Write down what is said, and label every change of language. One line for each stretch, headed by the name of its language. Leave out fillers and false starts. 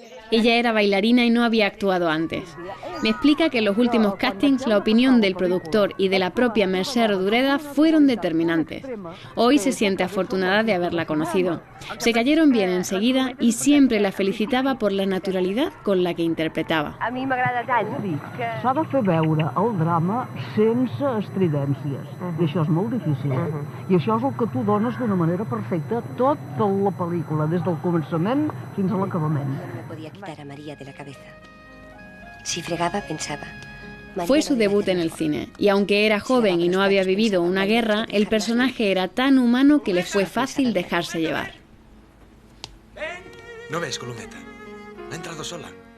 Spanish: Ella era bailarina y no había actuado antes. Me explica que en los últimos castings la opinión del productor y de la propia Mercè Rodoreda fueron determinantes. Hoy se siente afortunada de haberla conocido. Se cayeron bien enseguida y siempre la felicitaba por la naturalidad con la que interpretaba.
Catalan: A mi m'agrada tant que... S'ha de fer veure el drama sense estridències, i això és molt difícil. I això és el que tu dones d'una manera perfecta tota la pel·lícula, des del començament fins a l'acabament.
Spanish: Podía quitar a María de la cabeza. Si fregaba, pensaba. Fue su debut en el cine, y aunque era joven y no había vivido una guerra, el personaje era tan humano que le fue fácil dejarse llevar. ¿No ves, Columeta? Ha entrado sola.